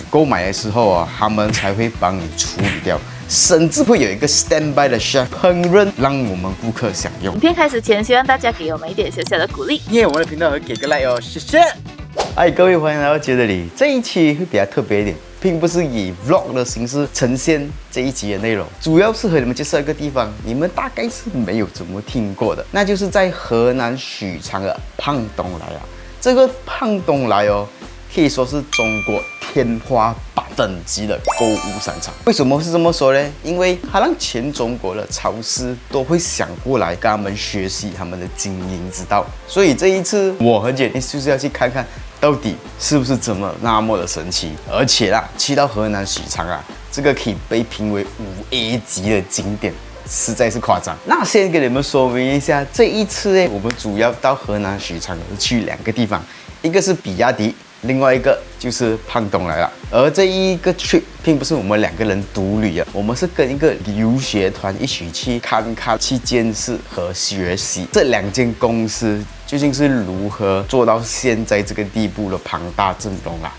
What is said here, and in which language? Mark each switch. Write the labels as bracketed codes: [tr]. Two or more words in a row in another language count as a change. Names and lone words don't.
[zh] 購買的時候啊，他們才會幫你處理掉。甚至會有一個 standby 的 chef 烹飪，讓我們顧客享用。影片開始前，希望大家給我們一點小小的鼓勵。因為我們的頻道會給個 like 哦，謝謝。嗨，各位歡迎來到傑德里。這一期會比較特別一點，並不是以 vlog 的形式呈現這一集的內容，主要是和你們介紹一個地方，你們大概是沒有怎麼聽過的，那就是在河南許昌的胖東來啊。這個胖東來哦，可以說是中國天花板等級的購物商場。為什麼是這麼說呢？因為它讓全中國的超市都會想過來跟他們學習他們的經營之道。所以這一次我很決定就是要去看看，到底是不是怎麼那麼的神奇。而且啦，去到河南許昌啊，這個可以被評為5A 級的景點，實在是誇張。那先給你們說明一下，這一次呢，我們主要到河南許昌去2個地方，一個是比亞迪。另外一個就是胖東來了，而這一個 trip 並不是我們2個人獨旅啊，我們是跟一個留學團一起去看看、去見識和學習這2間公司究竟是如何做到現在這個地步的龐大陣容啊。